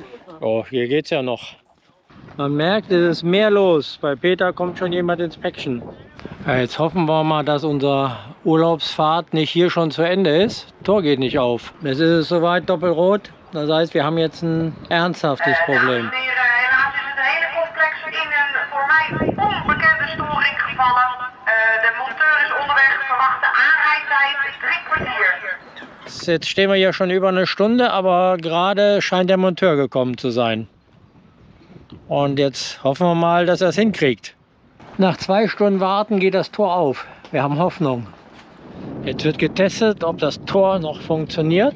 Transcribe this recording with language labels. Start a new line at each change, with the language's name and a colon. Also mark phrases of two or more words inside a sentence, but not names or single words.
German: Oh, hier geht's ja noch. Man merkt, es ist mehr los. Bei Peter kommt schon jemand ins Päckchen. Ja, jetzt hoffen wir mal, dass unsere Urlaubsfahrt nicht hier schon zu Ende ist. Tor geht nicht auf. Jetzt ist es soweit doppelrot. Das heißt, wir haben jetzt ein ernsthaftes Problem.
Dutch: Dames en heren, helaas is het hele complex in een voor mij onbekende storing gevallen. De monteur is onderweg, verwachte aanrijdtijd 3 kwartier.
German: Jetzt stehen wir hier schon über eine Stunde, aber gerade scheint der Monteur gekommen zu sein. Und jetzt hoffen wir mal, dass er es hinkriegt. Nach 2 Stunden Warten geht das Tor auf. Wir haben Hoffnung. Jetzt wird getestet, ob das Tor noch funktioniert.